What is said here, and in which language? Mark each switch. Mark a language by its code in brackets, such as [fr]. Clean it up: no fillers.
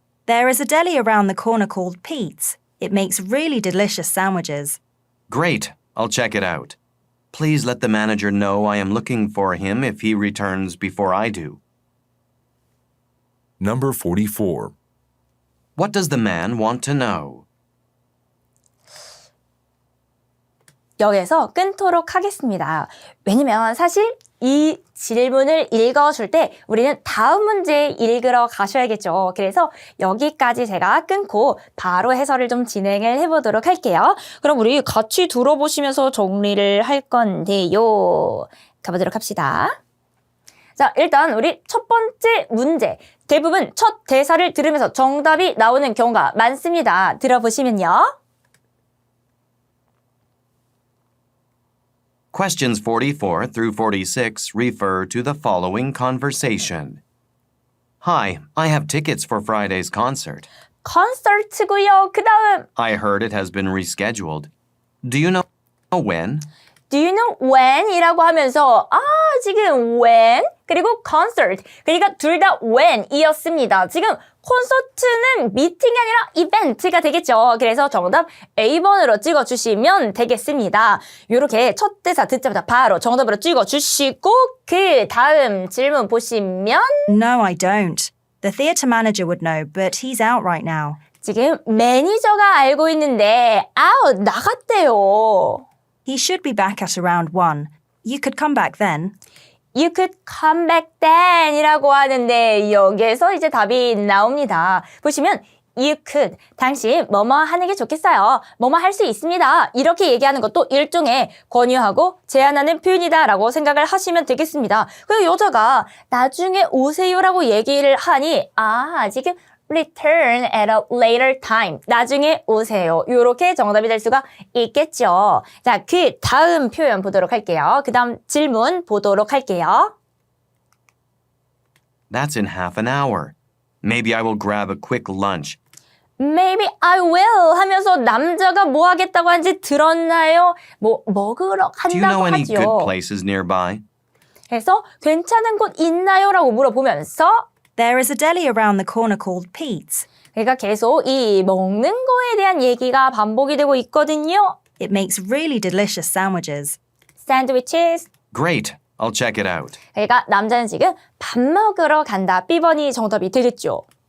[en] There is a deli around the corner called Pete's. It makes really delicious sandwiches. Great, I'll check it out. Please let the manager know I am looking for him if he returns before I do. Number 44. What does the man want to know? [ko] 여기서 끊도록 하겠습니다. 왜냐면 사실 이 질문을 읽어줄 때 우리는 다음 문제 읽으러 가셔야겠죠. 그래서 여기까지 제가 끊고 바로 해설을 좀 진행을 해보도록 할게요. 그럼 우리 같이 들어보시면서 정리를 할 건데요. 가보도록 합시다. 자, 일단 우리 첫 번째 문제. 대부분 첫 대사를 들으면서 정답이 나오는 경우가 많습니다. 들어보시면요. [en] Questions 44 through 46 refer to the following conversation. Hi, I have tickets for Friday's concert. [ko] 콘서트고요. 그 다음 [en] I heard it has been rescheduled. Do you know when? Do you know when? [ko] 이라고 하면서 지금 when 그리고 concert 그러니까 둘 다 when 이었습니다. 지금 콘서트는 미팅이 아니라 이벤트가 되겠죠. 그래서 정답 A번으로 찍어주시면 되겠습니다. 이렇게 첫 대사 듣자마자 바로 정답으로 찍어주시고 그 다음 질문 보시면 [en] No, I don't. The theatre manager would know, but he's out right now. [ko] 지금 매니저가 알고 있는데 out 나갔대요. [en] He should be back at around 1. You could come back then. You could come back then [ko] 이라고 하는데 여기에서 이제 답이 나옵니다. 보시면 [en] you could, [ko] 당신 뭐뭐 하는 게 좋겠어요. 뭐뭐 할 수 있습니다. 이렇게 얘기하는 것도 일종의 권유하고 제안하는 표현이다 라고 생각을 하시면 되겠습니다. 그리고 여자가 나중에 오세요라고 얘기를 하니 지금 [en] return at a later time. [ko] 나중에 오세요. 이렇게 정답이 될 수가 있겠죠. 자, 그 다음 표현 보도록 할게요. 그 다음 질문 보도록 할게요. [en] That's in half an hour. Maybe I will grab a quick lunch. Maybe I will [ko] 하면서 남자가 뭐 하겠다고 하는지 들었나요? 뭐 먹으러 [en] Do you know [ko] 간다고 [en] any good [ko] 하죠. [en] places nearby? [ko] 그래서 괜찮은 곳 있나요? 라고 물어보면서 [en] There is a deli around the corner called Pete's. [ko] 그러니까 계속 이 먹는 거에 대한 얘기가 반복이 되고 있거든요. [en] It makes really delicious sandwiches. [ko] 샌드위치스. [en] Great, I'll check it out. [ko] 그러니까 남자는 지금 밥 먹으러 간다. B번이 정답이 되겠죠.